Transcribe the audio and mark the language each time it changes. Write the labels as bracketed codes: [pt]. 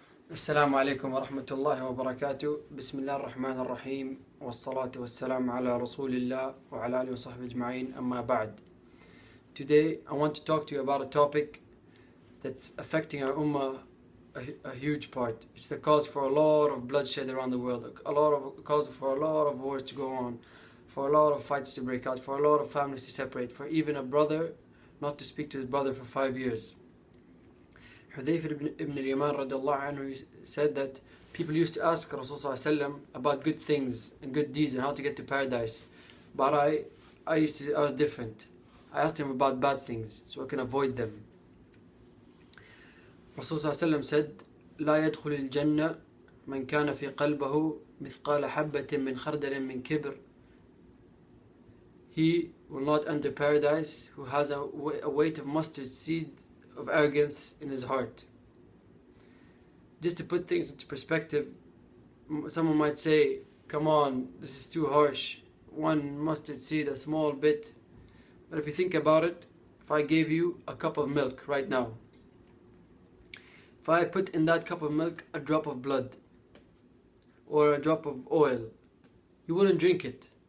[ar] السلام عليكم ورحمة الله وبركاته. بسم الله الرحمن الرحيم والصلاة والسلام على رسول الله وعلى آله وصحبه أجمعين أما بعد. [en] Today I want to talk to you about a topic that's affecting our ummah a huge part. It's the cause for a lot of bloodshed around the world, cause for a lot of wars to go on, for a lot of fights to break out, for a lot of families to separate, for even a brother not to speak to his brother for 5 years. Hudayf ibn al-Yaman radiallahu anhu said that people used to ask Rasulullah about good things and good deeds and how to get to paradise. But I was different. I asked him about bad things so I can avoid them. Rasulullah said, [ar] لا يدخل الجنة من كان في قلبه مثقال حبة من خردل من كبر. [en] He will not enter paradise who has a weight of mustard seed of arrogance in his heart. Just to put things into perspective, someone might say, come on, this is too harsh. One mustard seed, a small bit. But if you think about it, if I gave you a cup of milk right now, if I put in that cup of milk a drop of blood or a drop of oil, you wouldn't drink it.